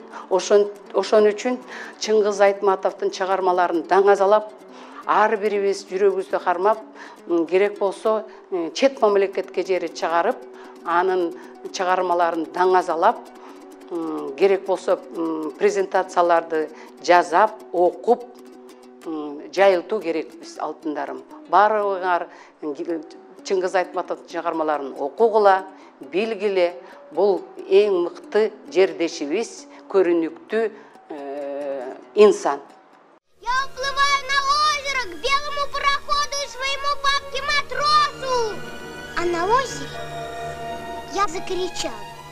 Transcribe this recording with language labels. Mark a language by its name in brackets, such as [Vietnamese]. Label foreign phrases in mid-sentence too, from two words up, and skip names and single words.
[Kyrgyz] Ошон үчүн Чыңгыз Айтматовдун чыгармаларын даңазалап, ар бирибиз жүрөгүбүздү кармап, керек болсо чет мамлекетке жери чыгарып, анын чыгармаларын даңазалап, керек болсо презентацияларды жазап, окуп, жайылтуу керекпиз, алтындарым. Баарыңар Чыңгыз Айтматовдун чыгармаларын окугула, билгиле. Бул эң мыкты жердешибиз, көрүнүктүү инсан. [Russian] Я уплываю на озеро к белому пароходу и своему папке-матросу. А на озере я закричал: